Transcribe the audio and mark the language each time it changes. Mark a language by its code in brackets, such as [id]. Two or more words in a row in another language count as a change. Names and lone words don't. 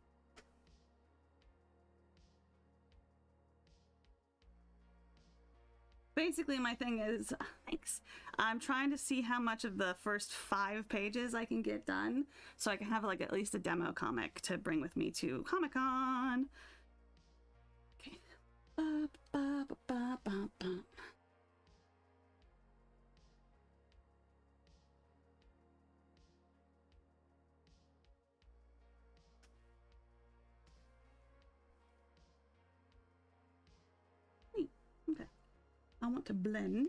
[en] Basically, my thing is, thanks. I'm trying to see how much of the first 5 pages I can get done, so I can have like at least a demo comic to bring with me to Comic-Con. Okay. Ba, ba, ba, ba, ba, ba. Okay. I want to blend.